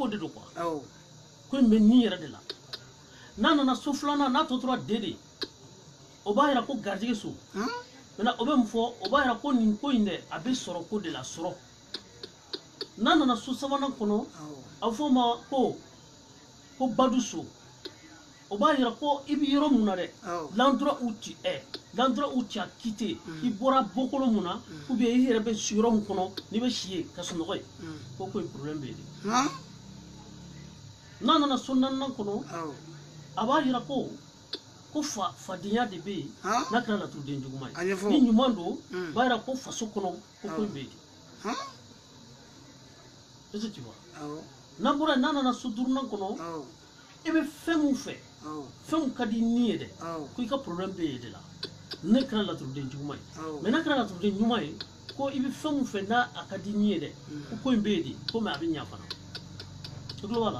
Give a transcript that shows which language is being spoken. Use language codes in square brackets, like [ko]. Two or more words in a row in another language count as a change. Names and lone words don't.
[bm] de don quoi ko in bɛ nin yɛrɛ de la n'a nana so 2nan n'a tɔ tora D de o b'a yira ko garijɛgɛ so maintenant o bɛ mun fɔ o b'a yira ko nin ko in dɛ a bɛ sɔrɔ ko de la sɔrɔ n'a nana so 3nan kɔnɔ a bɛ fɔ o ma ko badu so o b'a yira ko i bɛ yɔrɔ mun na dɛ [fr] l'endroit où tu es l'endroit où tu as quitté [bm] i bɔra bɔkolo mun na [fr] ou bien [bm] i yɛrɛ bɛ si yɔrɔ mun kɔnɔ n'i bɛ si yen ka sunɔgɔ yen ko in problème bɛ yen de n'a nana so 4nan kɔnɔ a b'a yira ko fadenya de bɛ yen n'a kɛra laturuden juguman ye ni ɲuman don a b'a yira ko faso kɔnɔ ko in bɛ yen de [fr] est-ce que tu vois [bm] n'an bɔra yen n'a nana so 5nan kɔnɔ i bɛ fɛn mun fɛ fɛn mun ka di ni ye dɛ ko i ka problème bɛ yen de la ne kɛra laturuden juguman ye mais n'a kɛra laturuden ɲuman ye ko i bɛ fɛn mun fɛ n'a a ka di ni ye dɛ ko in bɛ yen de ko mais a bɛ ɲa fana i tulo b'a la